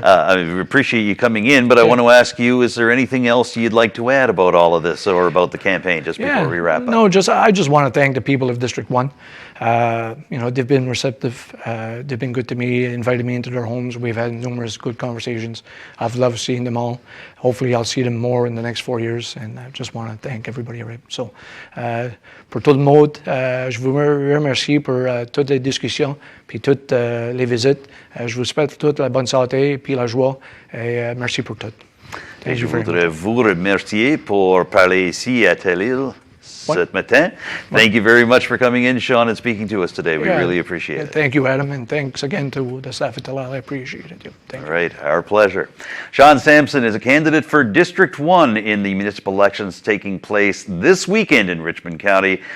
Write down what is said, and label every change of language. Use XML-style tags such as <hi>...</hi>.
<en>I appreciate you coming in, but I want to ask you, is there anything else you'd like to add about all of this or about the campaign just before we wrap up? No, I just want to thank the people of District 1. They've been receptive. They've been good to me, invited me into their homes. We've had numerous good conversations. I've loved seeing them all. Hopefully, I'll see them more in the next 4 years, and I just want to thank everybody.</en> <fr>So, pour tout le monde, je vous remercie pour toutes les discussions puis toutes les visites. Je vous souhaite toute la bonne santé puis la joie. Et merci pour tout. Je voudrais vous remercier pour parler ici à Telile ce matin.</fr> <en>Thank you very much for coming in, Shawn, and speaking to us today. We really appreciate it. Thank you, Adam, and thanks again to the staff at Telile. I appreciate it. Thank you. All right, our pleasure. Shawn Samson is a candidate for District 1 in the municipal elections taking place this weekend in Richmond County.</en>